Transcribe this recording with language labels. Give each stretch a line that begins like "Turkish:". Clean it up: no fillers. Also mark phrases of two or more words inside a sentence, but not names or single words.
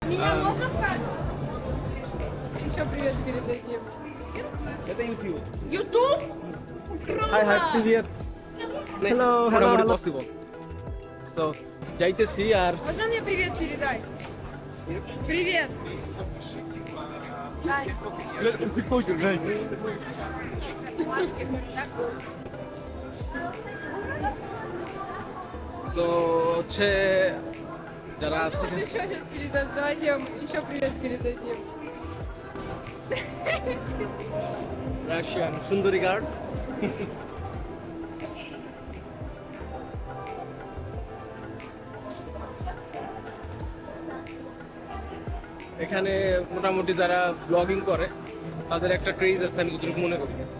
Russian: Меня можно сказать? Еще привет передать девушке. Это YouTube. YouTube?
English: Hi, hi,
Russian: Круто! привет.
English: Hello, hello,
Bangla: মোটামুটি
English: hello. possible. So,
Bangla: যাইতেছি আর
Russian: Можно мне привет передать? Привет!
English: Nice. So,
Bangla: হচ্ছে যারা আছে
Russian: Что еще сейчас передать? Давайте я вам еще привет передадим.
Bangla: রাশিয়ান সুন্দরী গার্ড। এখানে মোটামুটি যারা ব্লগিং করে তাদের একটা ক্রেজ আছে আমি যতটুকু মনে করি।